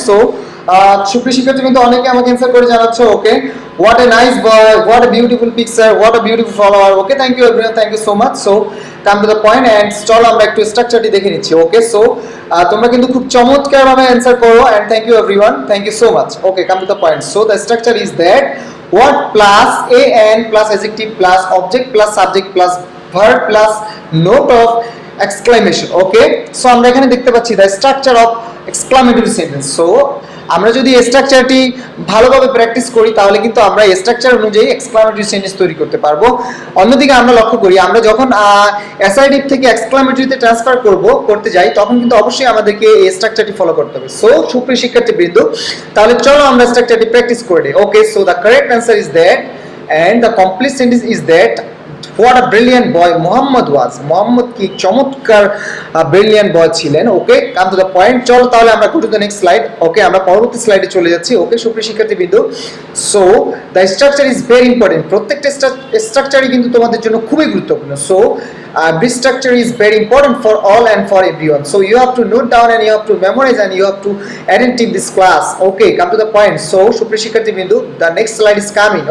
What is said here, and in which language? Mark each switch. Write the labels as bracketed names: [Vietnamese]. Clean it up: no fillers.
[English] so [Bangla] সুপ্রিয় শিক্ষার্থীবৃন্দ, অনেকে আমাকে অ্যানসার করে জানাচ্ছ। [English] Okay, what a nice boy, what a beautiful picture, what a beautiful follower. Okay, thank you everyone, thank you so much. So come to the point and [Bangla] চলো আমরা একটু স্ট্রাকচারটি দেখে নিচ্ছি। [English] okay, so [Bangla] তোমরা কিন্তু খুব চমৎকার ভাবে [English] Answer করো and thank you everyone, thank you so much. Okay, come to the point. So the structure is that what plus an plus adjective plus object plus subject plus verb plus note of exclamation. Okay, so [Bangla] আমরা এখানে দেখতে পাচ্ছি [English] the structure of exclamatory sentence. [Bangla] So আমরা যদি এই স্ট্রাকচারটি ভালোভাবে practice করি তাহলে কিন্তু আমরা এই স্ট্রাকচার অনুযায়ী এক্সক্লামেটরি সেন্টেন্স তৈরি করতে পারবো। অন্যদিকে আমরা লক্ষ্য করি আমরা যখন অ্যাসাইটিভ থেকে এক্সক্লামেটরিতে ট্রান্সফার করতে যাই তখন কিন্তু অবশ্যই আমাদেরকে এই স্ট্রাকচারটি ফলো করতে হবে। সো সুপ্রিয় শিক্ষার্থীবৃন্দ, তাহলে চলো আমরা স্ট্রাকচারটি প্র্যাকটিস করে নিই। [English] Okay, so the correct answer is that and the complete sentence is that what a brilliant boy Muhammad was. [Bangla] Muhammad কি চমৎকার brilliant boy ছিলেন। [English] Okay, come to the point. [Bangla] চলো তাহলে আমরা [English] Go to the next slide. [Bangla] ওকে, আমরা পরবর্তী স্লাইডে চলে যাচ্ছি। [English] okay [Bangla] সুপ্রিয় শিক্ষার্থীবৃন্দ, [English] So the structure is very important. [Bangla] প্রত্যেকটা স্ট্রাকচারই কিন্তু তোমাদের জন্য খুবই গুরুত্বপূর্ণ। [English] So this structure is very important for all and for everyone. So you have to note down and you have to memorize and you have to attend this class. Okay, come to the point. So [Bangla] সুপ্রিয় শিক্ষার্থীবৃন্দ, [English] the next slide is coming.